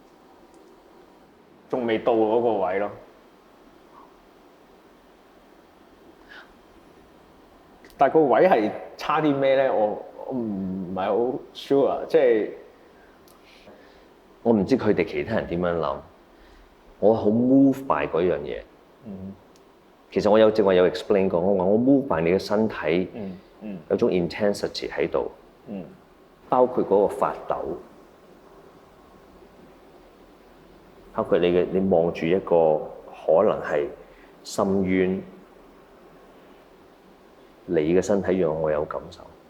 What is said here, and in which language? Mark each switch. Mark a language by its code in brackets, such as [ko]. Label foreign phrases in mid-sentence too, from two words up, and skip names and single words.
[yue] 仲未到嗰個位咯。但係個位係差啲咩咧？我我唔係好 sure， 即係我唔知佢哋其他人點樣諗，我好 [en] move by [yue] 嗰樣嘢。其實我正話有 explain 過，我話我 [en] move by [yue] 你嘅身體，有種 intensity 喺度，包括嗰個發抖，包括你望住一個可能係深淵，你嘅身體讓我有感受。